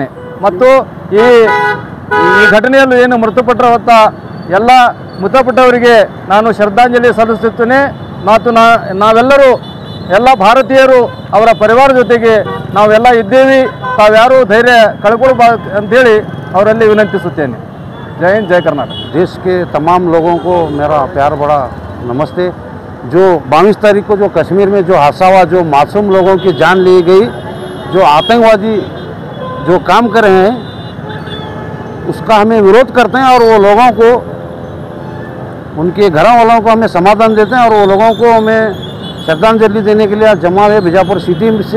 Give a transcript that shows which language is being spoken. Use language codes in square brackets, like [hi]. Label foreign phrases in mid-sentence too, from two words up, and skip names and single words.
[kn] ಮತ್ತು ಈ ಘಟನೆಯಲ್ಲಿ ಏನು ಮೃತಪಟ್ಟರ ಎಲ್ಲ ಮೃತಪಟ್ಟವರಿಗೆ ನಾನು ಶ್ರದ್ಧಾಂಜಲಿ ಸಲ್ಲಿಸುತ್ತೇನೆ. ಮತ್ತು ನಾವೆಲ್ಲರೂ ಎಲ್ಲ ಭಾರತೀಯರು ಅವರ ಪರಿವಾರ ಜೊತೆಗೆ ನಾವೆಲ್ಲ ಇದ್ದೇವೆ, ತಾವ್ಯಾರೂ ಧೈರ್ಯ ಕಳ್ಕೊಳ್ಬಾರ್ದು ಅಂತೇಳಿ ಅವರಲ್ಲಿ ವಿನಂತಿಸುತ್ತೇನೆ. [hi] जय हिंद, जय कर्नाटक। देश के तमाम लोगों को मेरा प्यार बड़ा नमस्ते। जो 22 तारीख को जो कश्मीर में जो हादसा हुआ, जो मासूम लोगों की जान ली गई, जो आतंकवादी जो काम कर रहे हैं उसका हमें विरोध करते हैं और वो लोगों को, उनके घर वालों को हमें समाधान देते हैं और वो लोगों को हमें श्रद्धांजलि देने के लिए जमा है बीजापुर सिटी से।